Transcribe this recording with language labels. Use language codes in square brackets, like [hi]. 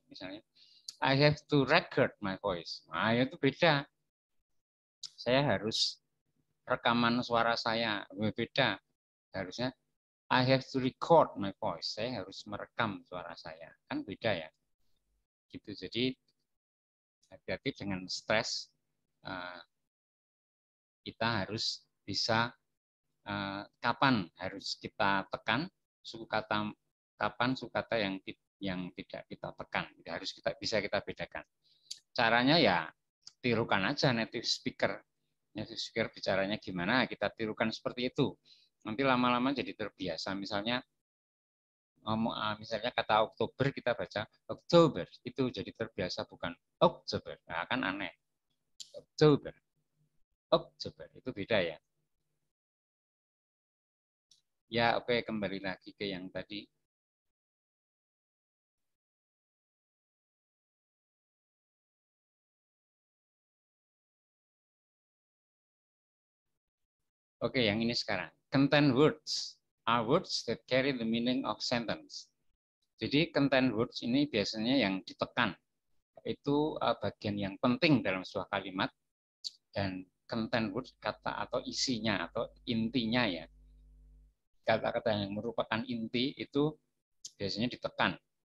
[id] Misalnya, [en] I have to record my voice. [id] Nah, itu beda. Saya harus rekaman suara saya. Beda. Harusnya [en] I have to record my voice. [id] Saya harus merekam suara saya. Kan beda ya. Gitu. Jadi hati-hati dengan stres. Kita harus bisa kapan harus kita tekan suku kata, kapan suku kata yang tidak kita tekan. Harus bisa kita bedakan. Caranya ya tirukan aja native speaker. Native speaker bicaranya gimana, kita tirukan seperti itu. Nanti lama-lama jadi terbiasa. Misalnya kata Oktober kita baca Oktober, itu jadi terbiasa bukan Oktober. Nah, kan aneh. Oktober. Oktober itu beda ya. Ya, oke, kembali lagi ke yang tadi. Oke, yang ini sekarang. [en] Content words are words that carry the meaning of sentence. [id] Jadi content words ini biasanya yang ditekan. Itu bagian yang penting dalam sebuah kalimat. Dan content words kata atau isinya atau intinya ya. kata-kata yang merupakan inti itu biasanya ditekan.